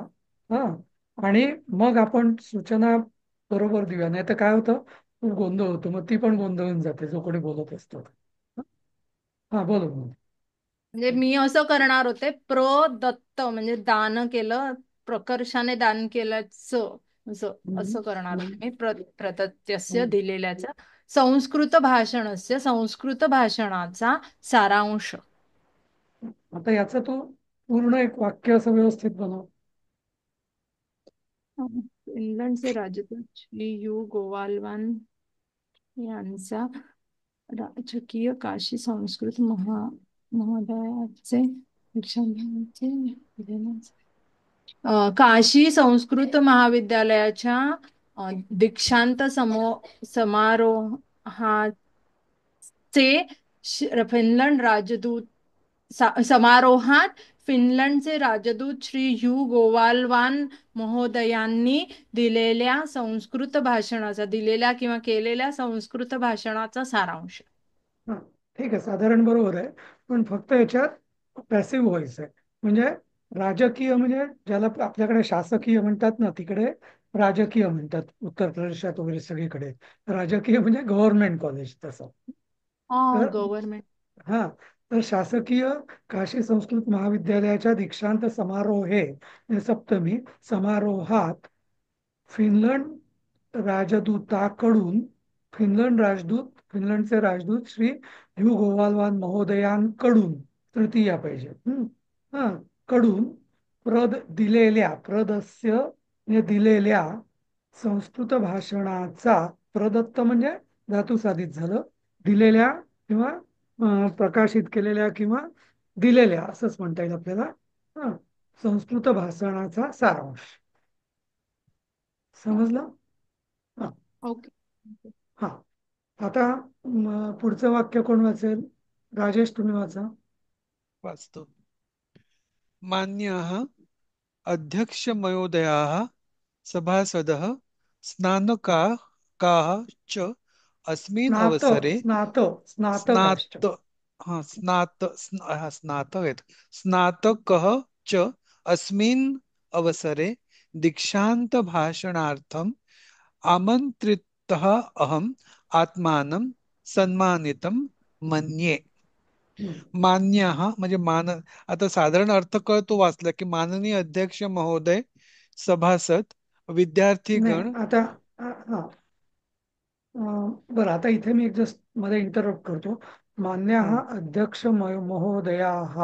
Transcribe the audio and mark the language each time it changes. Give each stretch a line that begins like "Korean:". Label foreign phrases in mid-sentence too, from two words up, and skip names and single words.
Marathi: हा, आणि मग आपण सूचना बरोबर देऊया. नाही तर काय होतं, खूप गोंधळ होतो, मग ती पण गोंधळून जाते जो कोणी बोलत असतो. हा, बोल बोल. म्हणजे मी असं करणार होते, प्रदत्त म्हणजे दान केलं, प्रकर्षाने दान केल्याचं असं हम्म, असं करणार हम्म, होते मी. प्रदत्यस्य हम्म. दिलेल्याचा
Sanskrit: संस्कृत भाषणस्य
Marathi: संस्कृत भाषणाचा सारांश. आता याचं तू पूर्ण एक वाक्य असं व्यवस्थित बनव. इंग्लंडचे राजदूत श्री यू गोवालवान यांचा राजकीय काशी संस्कृत महोदयाचे काशी संस्कृत महाविद्यालयाच्या दीक्षांत समारोहाचे फिनलंड राजदूत समारोहात फिनलंडचे राजदूत श्री यू गोवालवान महोदयांनी दिलेल्या किंवा केलेल्या संस्कृत भाषणाचा सारांश. हा, ठीक आहे, साधारण बरोबर आहे. पण फक्त याच्यात
English: passive voice
Marathi: आहे. म्हणजे राजकीय म्हणजे ज्याला आपल्याकडे शासकीय म्हणतात ना, तिकडे राजकीय म्हणतात. उत्तर प्रदेशात वगैरे सगळीकडे राजकीय म्हणजे
English: government college
Marathi: तसं. तर गव्हर्नमेंट. हा, तर शासकीय काशी संस्कृत महाविद्यालयाच्या दीक्षांत समारोहे म्हणजे सप्तमी समारोहात फिनलंड राजदूताकडून फिनलंडचे राजदूत श्री ह्यू गोवालवान महोदयांकडून तृतीया पाहिजे. हा, कडून प्रदस्य म्हणजे दिलेल्या संस्कृत भाषणाचा, प्रदत्त म्हणजे धातुसाधित झालं, दिलेल्या किंवा प्रकाशित केलेल्या किंवा दिलेल्या असंच म्हणता येईल आपल्याला. हा, संस्कृत भाषणाचा सारांश. समजलं? हा. ओके. हा, आता पुढचं वाक्य कोण वाचेल? राजेश, तुम्ही वाचा. वाचतो.
Sanskrit: मान्याः अध्यक्षमहोदयाः, सभासदः, स्नातकाः च अस्मिन् स्नात अवसरे स्नात स्नातकाश्च.
Marathi: स्नात हा स्नातक आहेत.
Sanskrit: स्नातकः च अस्मिन् अवसरे दीक्षांत भाषणार्थम् आमन्त्रितः अहम् आत्मानं सन्मानितं मन्ये. हम्म.
Marathi: मान्यः म्हणजे आता साधारण अर्थ कळतो वाचला की माननीय अध्यक्ष महोदय, सभासद नाही विद्यार्थीगण. आता हा बरं, आता इथे मी एक जस्ट मध्ये इंटरप्ट करतो. मान्याः हं,
Sanskrit: अध्यक्ष महोदयाः.